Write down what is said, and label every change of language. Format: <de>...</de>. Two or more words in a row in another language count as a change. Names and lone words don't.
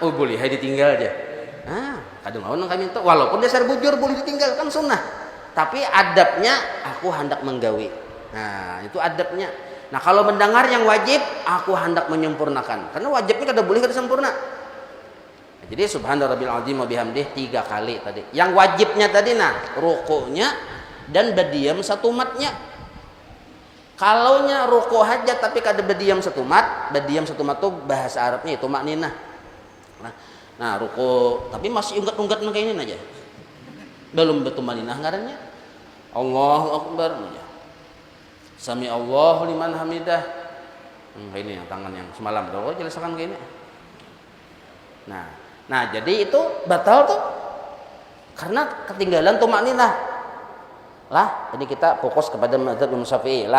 <bjn>Oh boleh, hai ditinggal aja. Nah, kadang lawan kami itu walaupun dasar bujur boleh ditinggal kan sunnah. Tapi adabnya aku hendak menggawi. Nah, itu adabnya. Nah, kalau mendengar yang wajib, aku hendak menyempurnakan. Karena wajibnya kada boleh kada sempurna. Nah, jadi</bjn> <ar>سبحان ربي العظيم وبحمده</ar> <bjn>3 kali tadi. Yang wajibnya tadi rukuknya dan berdiam satu matnya. Kalaunya rukuk aja tapi kada berdiam satu mat tuh bahasa Arabnya itu makninah. Nah, ruku tapi masih unggat-unggat kayak ini aja. Belum betul maninah ngarannya.</bjn> <ar>الله أكبر aja. سمع الله لمن حمده.</ar> <bjn>Ini yang tangan yang semalam tuh jelaskan kayak ini. Nah, jadi itu batal tuh. Karena ketinggalan tuh makninah. Lah, jadi kita fokus kepada mazhab Imam Syafi'i lah.</bjn>